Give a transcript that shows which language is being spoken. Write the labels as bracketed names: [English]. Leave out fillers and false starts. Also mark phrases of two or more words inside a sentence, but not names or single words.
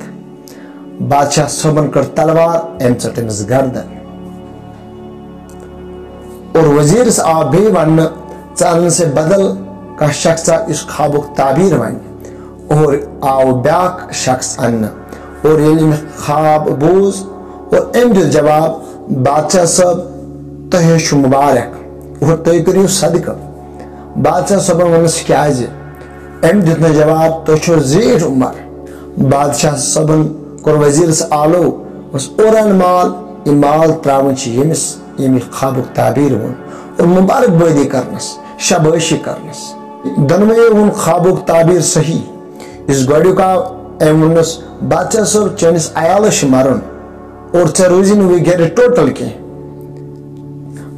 [Kashmiri] بادشاہ صاحبن کڑ تلوار، ام ژٹ أمِس گردن اور وزیرس آو بیٚیہِ وننہٕ ژٕ انن سے بدل کانٛہہ شخصا یُس خوابُک تعبیر ونہِ، اور آو بیاکھ شخص اننہٕ اور ییٚلہِ أمۍ خواب بوٗز اور أمۍ دیُت جواب، بادشاہ صٲب تۄہہِ حظ چھُ مُبارک اور تُہۍ کٔرِو صدقہٕ۔ بادشاہ صٲبن ووٚنُس کیازِ؟ أمۍ دیُت نہٕ جواب، تۄہہِ چھو زیٖٹھ عمر۔ بادشاہ صٲبن کوٚر وزیرس آلو، دوٚپُس اور ان مال، یہِ مال تراوُن چھُ ییٚمِس ییٚمہِ خوابُک تعبیر ووٚن اور مبارک بٲدی کرنس، شابٲشی کرنس۔ دۄنوٕیو ووٚن خوابُک تعبیر صحیح۔ یُس گۄڈنیُک آو أمۍ ووٚننس، بادشاہ صٲب چٲنِس عیالس چھُ مرُن اور ژےٚ روزی نہٕ وۄنۍ گرِ ٹوٹل کینٛہہ۔